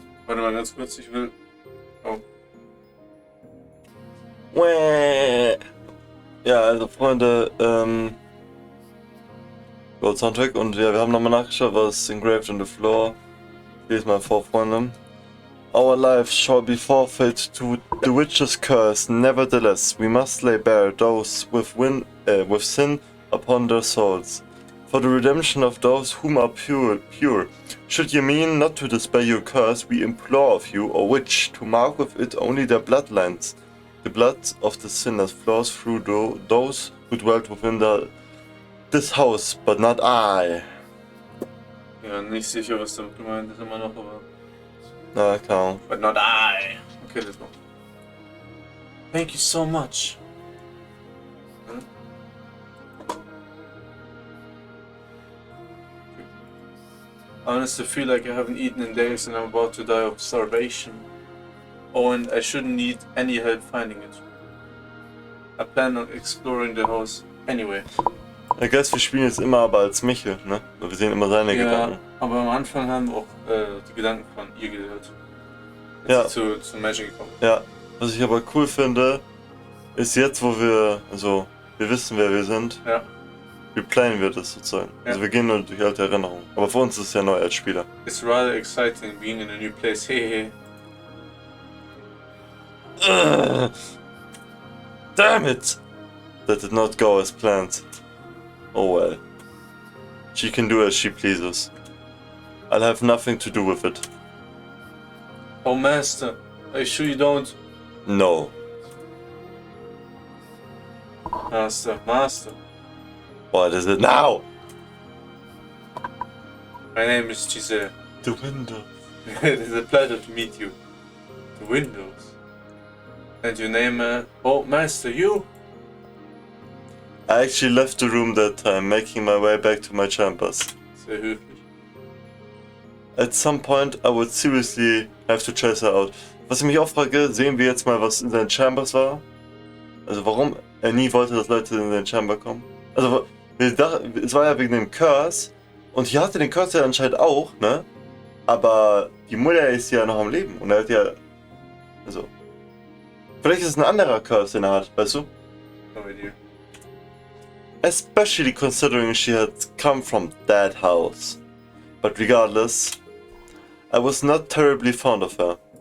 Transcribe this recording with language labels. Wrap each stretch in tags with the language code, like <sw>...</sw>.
<de>Warte mal ganz kurz, ich will... Oh. Wäh. Ja, also Freunde, Gold Soundtrack und ja, wir haben nochmal nachgeschaut, was</de> <en>engraved on the floor.</en> <de>Ich lese mal vor, Freunde.</de> <en>Our lives shall be forfeit to the witch's curse. Nevertheless, we must lay bare those with sin upon their souls, for the redemption of those whom are pure. Should you mean not to despair your curse, we implore of you, O witch, to mark with it only their bloodlines. The blood of the sinners flows through those who dwelt within this house, but not I.</en> <de>Ja, nicht sicher, was damit gemeint ist immer noch, aber... Na, klar.</de> <en>But not I. Okay, let's go. Thank you so much. I honestly feel like I haven't eaten in days and I'm about to die of starvation. Oh, and I shouldn't need any help finding it. I plan on exploring the house anyway. I guess</en> <de>wir spielen jetzt immer aber als Michel, ne? Wir sehen immer seine Gedanken. Aber am Anfang haben wir auch die Gedanken von ihr gehört. Ja. Als sie zu Magic gekommen. Ja, was ich aber cool finde, ist jetzt, wo wir wissen, wer wir sind, Ja. replayen wir das sozusagen. Ja. Also wir gehen nur durch alte Erinnerungen. Aber für uns ist es ja neu als Spieler.</de> <en>It's rather exciting being in a new place. Hey. Damn it! That did not go as planned. Oh well. She can do as she pleases. I'll have nothing to do with it. Oh, Master, are you sure you don't? No. Master. What is it now? My name is Giselle. The window. It is a pleasure to meet you. The windows. And your name, oh, Master, you? I actually left the room that time, making my way back to my chambers.</en> <de>Sehr höflich.</de> <en>At some point, I would seriously have to chase her out.</en> <de>Was ich mich auch frage, sehen wir jetzt mal, was in seinen Chambers war? Also warum er nie wollte, dass Leute in seinen Chamber kommen? Also, es war ja wegen dem Curse. Und hier hatte den Curse ja anscheinend auch, ne? Aber die Mutter ist ja noch am Leben. Und er hat ja... Also... Vielleicht ist es ein anderer Curse, den er hat, weißt du?</de> <en>No idea. Especially considering she had come from that house. But regardless, I was not terribly fond of her.</en>